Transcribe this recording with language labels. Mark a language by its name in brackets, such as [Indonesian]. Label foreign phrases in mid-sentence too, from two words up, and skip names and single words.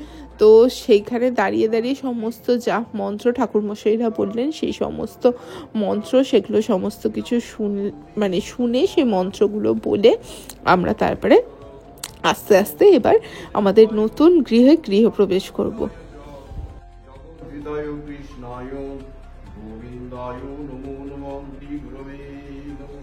[Bangla] তো সেইখানে দাঁড়িয়ে সমস্ত যা মন্ত্র ঠাকুরমশাইরা বললেন সেই সমস্ত মন্ত্র সেগুলো সমস্ত কিছু শুনে সেই মন্ত্রগুলো বলে আমরা তারপরে আস্তে আস্তে এবার আমাদের নতুন গৃহপ্রবেশ করব। [Sanskrit] गोविन्दाय कृष्णाय गोविन्दाय नमो नमः श्री गुरवे नमः।